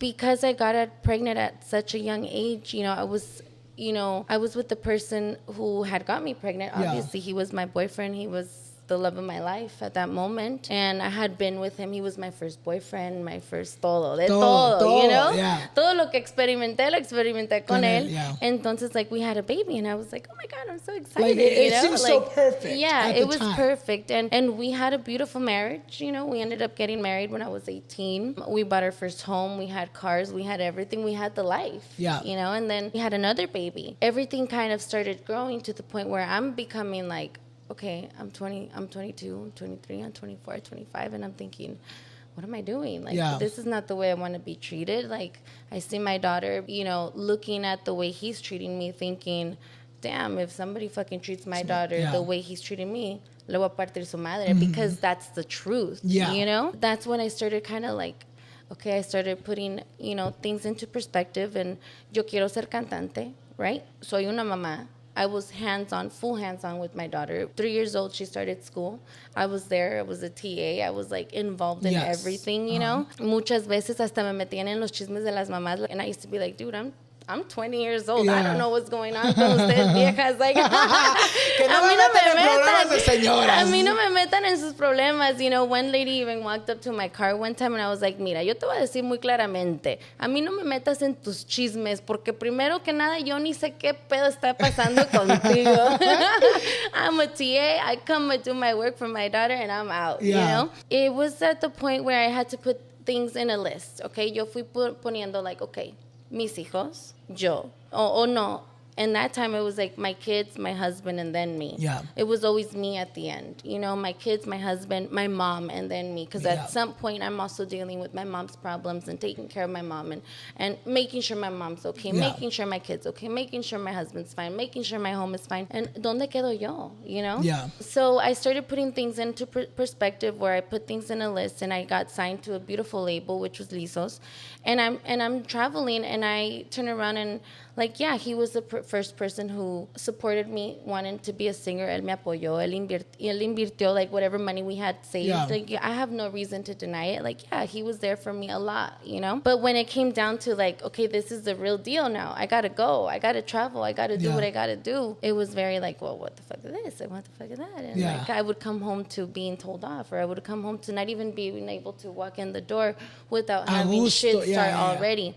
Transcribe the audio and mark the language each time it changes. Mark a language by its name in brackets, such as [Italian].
[English] Because I got pregnant at such a young age, you know, I was with the person who had got me pregnant. Obviously, he was my boyfriend. He was the love of my life at that moment. And I had been with him. He was my first boyfriend, my first todo, you know? Yeah. [Spanish] Todo lo que experimenté con él. [English] Yeah. Entonces, like, we had a baby, and I was like, oh my God, I'm so excited. Like, it you know? seems so perfect. Yeah, it was perfect. And we had a beautiful marriage. You know, we ended up getting married when I was 18. We bought our first home. We had cars. We had everything. We had the life. Yeah. You know, and then we had another baby. Everything kind of started growing to the point where I'm becoming like, okay, I'm 22, I'm 23, I'm 24, 25, and I'm thinking, what am I doing? Like, this is not the way I want to be treated. Like, I see my daughter, you know, looking at the way he's treating me, thinking, damn, if somebody fucking treats my daughter the way he's treating me, [Spanish] le voy a partir su madre, [English] because that's the truth, you know? That's when I started kind of like, okay, I started putting, you know, things into perspective, and [Spanish] yo quiero ser cantante, [English] right? [Spanish] Soy una mamá. [English] I was full hands-on with my daughter. 3 years old, she started school. I was there. I was a TA. I was, like, involved in everything, you know. [Spanish] Muchas veces hasta me metían en los chismes de las mamás. [English] And I used to be like, dude, I'm 20 years old. I don't know what's going on [Spanish] con ustedes viejas. [English] Like, [Spanish] que no a mí no me metan de señoras. A mí no me metan en sus problemas. [English] You know, one lady even walked up to my car one time and I was like, [Spanish] mira, yo te voy a decir muy claramente, a mí no me metas en tus chismes, porque primero que nada yo ni sé qué pedo está pasando contigo. [English] I'm a TA. I come and do my work for my daughter and I'm out, you know? It was at the point where I had to put things in a list, okay? [Spanish] Yo fui poniendo [English] like, okay, [Spanish] mis hijos, yo, o no. [English] And that time it was like my kids, my husband, and then me. Yeah. It was always me at the end. You know, my kids, my husband, my mom, and then me. Because at some point I'm also dealing with my mom's problems and taking care of my mom and making sure my mom's okay, making sure my kid's okay, making sure my husband's fine, making sure my home is fine. And [Spanish] ¿dónde quedo yo? [English] You know? Yeah. So I started putting things into perspective where I put things in a list, and I got signed to a beautiful label, which was Lisos. And I'm traveling, and I turn around and like, yeah, he was the first person who supported me wanting to be a singer. [Spanish] Él me apoyó. Él invirtió [English] like whatever money we had saved. Yeah. Like, I have no reason to deny it. Like, yeah, he was there for me a lot, you know? But when it came down to like, okay, this is the real deal now. I got to go. I got to travel. I got to do what I got to do. It was very like, well, what the fuck is this? And what the fuck is that? And like, I would come home to being told off, or I would come home to not even being able to walk in the door without having shit start already.